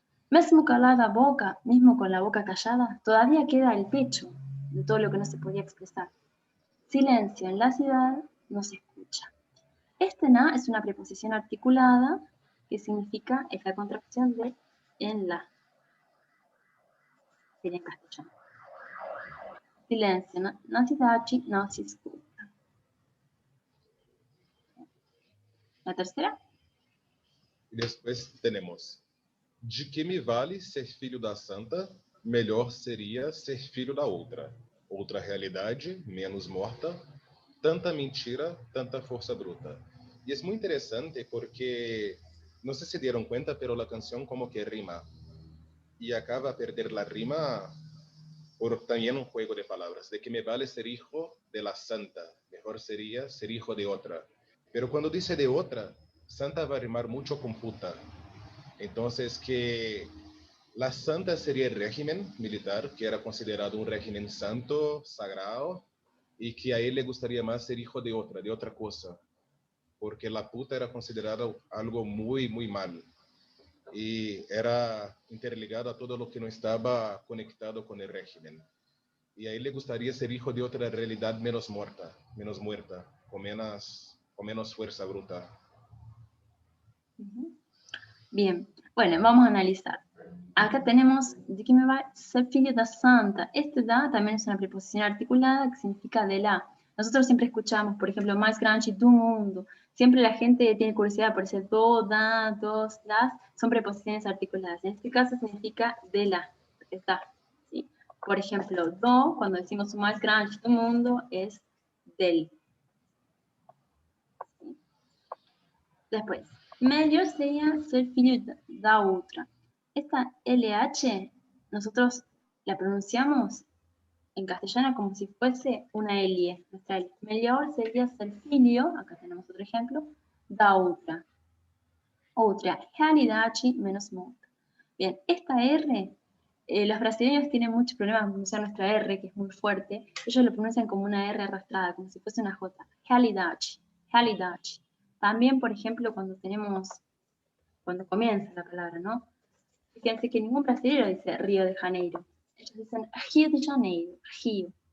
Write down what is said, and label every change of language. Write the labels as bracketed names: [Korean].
[Portuguese] Mesmo calada a boca, [Spanish] mismo con la boca callada, todavía queda el pecho de todo lo que no se podía expresar. Silencio en la ciudad no se escucha. Este na es una preposición articulada que significa, es la contracción de en la, sería en castellano. [Portuguese] Silencio na cidade não se escuta. [Spanish] La tercera. [Portuguese] E depois temos: de que me vale ser filho da santa? Melhor seria ser filho da outra. Outra realidade, menos morta. Tanta mentira, tanta força bruta. E é muito interessante porque, não sei se [Spanish] dieron cuenta, pero [Portuguese] a canção como que rima. E acaba a perder [Spanish] la rima por también un juego de palabras. De que me vale ser hijo de la santa. Mejor sería ser hijo de otra. Pero cuando dice de otra, santa va a rimar mucho con puta. Entonces, que la santa sería el régimen militar, que era considerado un régimen santo, sagrado, y que a él le gustaría más ser hijo de otra cosa, porque la puta era considerada algo muy, muy mal, y era interligado a todo lo que no estaba conectado con el régimen. Y a él le gustaría ser hijo de otra realidad menos muerta, con menos fuerza bruta. Bien, bueno, vamos a analizar. Acá tenemos, [Portuguese] de que me va ser filho da santa. [Spanish] Este da también es una preposición articulada que significa de la. Nosotros siempre escuchamos, por ejemplo, más grande do mundo. Siempre la gente tiene curiosidad por ese do, da, dos, das. Son preposiciones articuladas. En este caso significa de la. Está, ¿sí? Por ejemplo, do, cuando decimos o más grande do mundo, es del. ¿Sí? [Portuguese] Después, melhor sería ser filho da outra. [Spanish] Esta LH nosotros la pronunciamos en castellano como si fuese una L. Nuestra L. [Portuguese] Melhor sería ser filho, [Spanish] acá tenemos otro ejemplo, [Portuguese] da outra. Outra, realidade menos morta. [Spanish] Bien, esta R, los brasileños tienen muchos problemas con pronunciar nuestra R, que es muy fuerte. Ellos lo pronuncian como una R arrastrada, como si fuese una J. Realidade, realidade. También, por ejemplo, cuando comienza la palabra, ¿no? Fíjense que ningún brasileño dice Río de Janeiro. Ellos dicen Río de Janeiro, Río.